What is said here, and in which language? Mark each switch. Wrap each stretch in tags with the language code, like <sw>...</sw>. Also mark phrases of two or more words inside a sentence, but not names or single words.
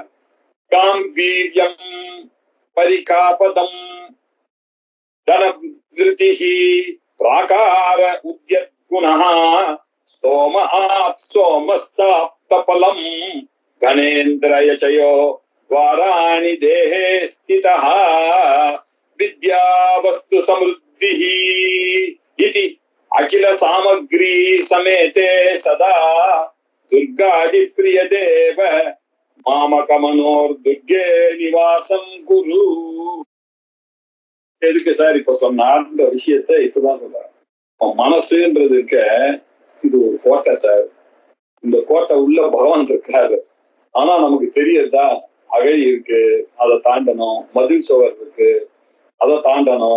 <sa>गाम्भीर्यं परिखापदं धनवृद्धिः प्राकार उद्यद्गुणः सोमस्थाप्तबलम् கணேந்திரயச்சயோ द्वाराणि देहे स्थितः विद्यावस्तु समृद्धिः इति अखिल सामग्री समेते सदा दुर्गादि प्रिय देव मामकमनोर दुर्गे निवासं कुरु.</sa> <ta>எதுக்கு சார் இப்ப சொன்னார்ன்ற விஷயத்தை இப்பதான் சொல்றேன். மனசுன்றது இருக்க, இது ஒரு கோட்டை சார். இந்த கோட்டை உள்ள பகவான் இருக்காரு. ஆனா நமக்கு தெரியறதா, அகழி இருக்கு, அதை தாண்டணும். மதில் சோவர் இருக்கு, அதை தாண்டணும்.</ta>